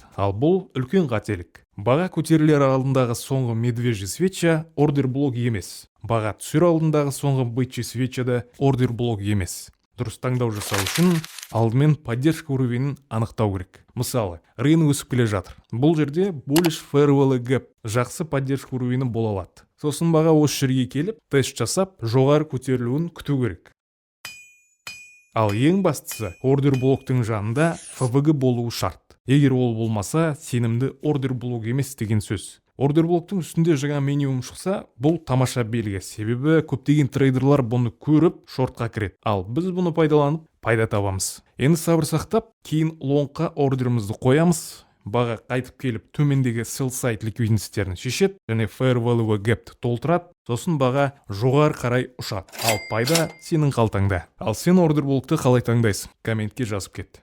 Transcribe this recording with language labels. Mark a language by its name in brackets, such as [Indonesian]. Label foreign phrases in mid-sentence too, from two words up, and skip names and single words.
[Kazakh] Ал бұл үлкен қателік. Баға көтерілер алдындағы соңғы [Russian] медвежий свеча [Kazakh] ордер блок емес. Баға түсер алдындағы соңғы [Russian] бычий свеча [Kazakh] да ордер блок емес. Дұрыс таңдау жасау үшін алдымен поддержка уровенін анықтау керек. Мысалы, рынок өсіп келе жатыр. Бұл жерде [English] bullish fairway gap [Kazakh] жақсы поддержка уровені бола алады. Сосын баға осы жерге келіп, тест жасап, жоғары көтерілуін күту керек. Ал ең бастысы, ордер блоктың жанында FVG болуы шарт. Егер ол болмаса, сенімді ордер блок емес деген сөз. Ордер блоктың үстінде жаңа минимум шықса, бұл тамаша белгі. Себебі көптеген трейдерлар бұны көріп, шортқа кіреді. Ал біз бұны пайдаланып, пайда табамыз. Енді сабыр сақтап, кейін лонгқа ордерімізді қоямыз. Баға қайтып келіп, төмендегі [English] sell side [Kazakh] ликвидностьтерін шешеді, және [English] fair value gap'ті [Kazakh] толтырады. Сосын баға жоғары қарай ұшады. Ал пайда сенің қалтаңда. Ал сен ордер блокты қалай таңдайсың? Комментке жазып кет.